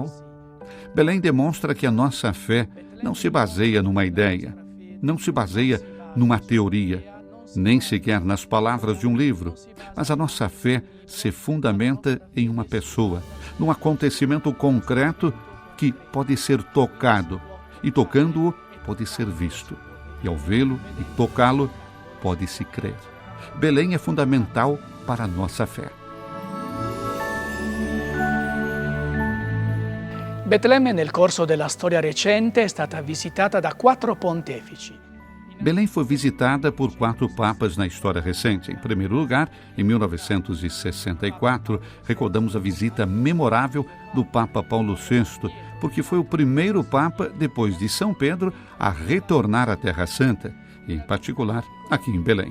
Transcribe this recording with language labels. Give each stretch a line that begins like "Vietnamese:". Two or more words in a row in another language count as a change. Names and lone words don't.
Portuguese: Belém demonstra que a nossa fé não se baseia numa ideia, não se baseia numa teoria, nem sequer nas palavras de um livro, mas a nossa fé se fundamenta em uma pessoa, num acontecimento concreto que pode ser tocado, e tocando-o pode ser visto, e ao vê-lo e tocá-lo pode-se crer. Belém é fundamental para a nossa fé.
Italian: Betlemme nel corso della storia recente è stata visitata da 4 pontefici.
Portuguese: Belém foi visitada por 4 papas na história recente. Em primeiro lugar, em 1964, recordamos a visita memorável do Papa Paulo VI, porque foi o primeiro Papa, depois de São Pedro, a retornar à Terra Santa, e em particular aqui em Belém.